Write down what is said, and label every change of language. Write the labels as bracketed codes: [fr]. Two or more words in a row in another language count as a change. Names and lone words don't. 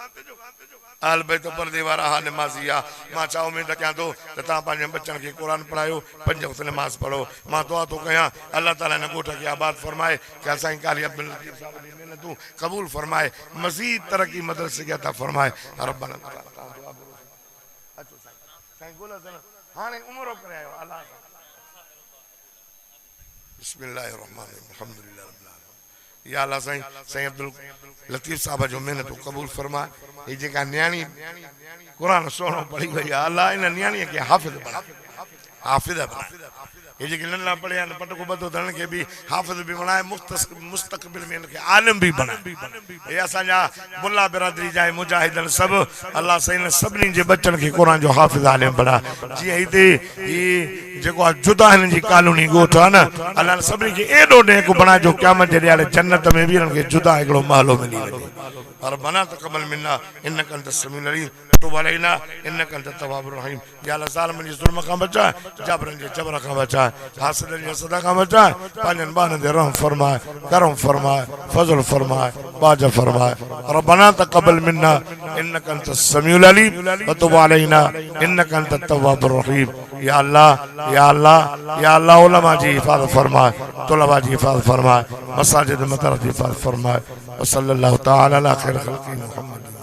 [sd] आल बैत पर्दे वारा हा नमाज़ी आ। मां छा उमेद कयां थो त तव्हां पंहिंजे बच्चनि खे क़ुरान पढ़ायो, 5 वक़्त नमाज़ पढ़ो। मां दुआ थो कयां अल्लाह ताला हिन ॻोठ खे आबाद फरमाए, कि साईं क़ारी अब्दुल लतीफ़ साहब जी महिनतूं क़बूल फरमाए, मज़ीद तरक़ी मदरसे खे अता फरमाए। रब्बना हाणे उमरो करे आयो अल्लाह। [ar] بسم الله الرحمن الرحيم الحمد لله رب العالمين. [sd] या अल्लाह साईं अब्दुल लतीफ़ साहब जो महिनतूं क़बूल फरमाए। ये जेका न्याणी कुरान सोनो पढ़ी वई आहे, अल्लाह इन न्याणीअ खे हाफ़िज़ बना, हाफ़िज़ बना। ये जेके नंढा पढ़िया आहिनि पटको ॿधो अथनि खे बि हाफ़िज़ बि बणाए, मुस्तक़बिल में इनखे आलिम बि बणाए। हे असांजा मुल्ला बिरादरी जा मुजाहिदन सभु, अल्लाह साईं सभिनी जे बच्चनि खे क़ुरान जो हाफ़िज़ आलिम बणाए। जीअं हिते ही जेको आहे जुदा हिननि जी कॉलोनी ॻोठ आहे न, अल्लाह सभिनी खे एॾो नेक बणाए जो क़यामत जे ॾियारे जन्नत में बि हिननि खे जुदा हिकिड़ो महलो मिली वञे। [ar] ربنا تقبل منا إنك أنت السميع العليم تب علينا إنك أنت التواب الرحيم. [sd] या अल्लाह ज़ालिमन जी जुल्म खां बचा, जबरन जी जबर खां बचा, हासिदन जी हसद खां बचा। पांजन बान दे रहम फरमाए, करम फरमाए, फजल फरमाए, बाजा फरमाए। [ar] ربنا تقبل منا إنك أنت السميع العليم وتب علينا إنك أنت التواب الرحيم. [sd] या अल्लाह, या अल्लाह, या अल्लाह उलमा जी हिफाज़त फरमाए, तुलबा जी हिफाज़त फरमाए, मसाजिद मदरस जी हिफाज़त फरमाए। [ar] وصلى الله تعالى على خير خلقه محمد.